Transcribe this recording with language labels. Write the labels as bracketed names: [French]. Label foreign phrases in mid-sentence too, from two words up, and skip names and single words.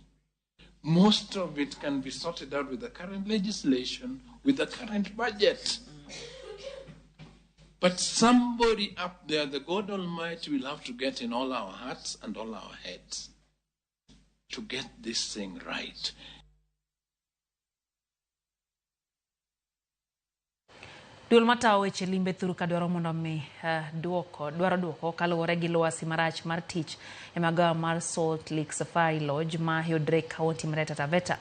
[English] Most of it can be sorted out with the current legislation, with the current budget. But somebody up there, the God Almighty, will have to get in all our hearts and all our heads to get this thing right. [Luo (Kenya and Tanzania)] Duol matawo weche limbe thuru ka dwaro mondo mi duoko kaluwore gi lwasi marach mar tich e magawa mar Salt Lake Safari Lodge ma yudre kaunti mar Taita Taveta.